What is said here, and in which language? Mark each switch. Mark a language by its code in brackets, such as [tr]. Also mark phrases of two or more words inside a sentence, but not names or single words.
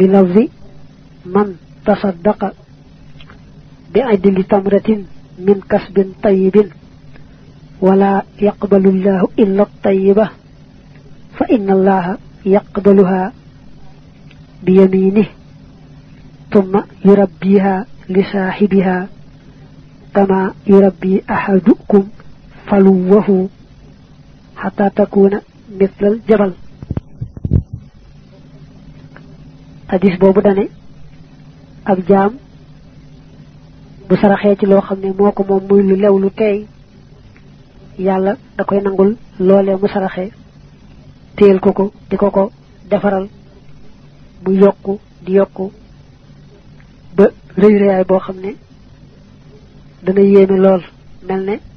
[ar] لفظ من تصدق بعدل تمرة من كسب طيب ولا يقبل الله إلا الطيبة فإن الله يقبلها بيمينه ثم يربيها لصاحبها كما يربي أحدكم فلوه حتى تكون مثل الجبل [wo] hadis bobu dane ab jam bu saraxé ci lo xamné moko mom muy lu lew lu tay yalla da koy nangul lolé mu saraxé téel ko diko ko defaral bu yokku di yokku ba reey reey bo xamné dana yéme lool melne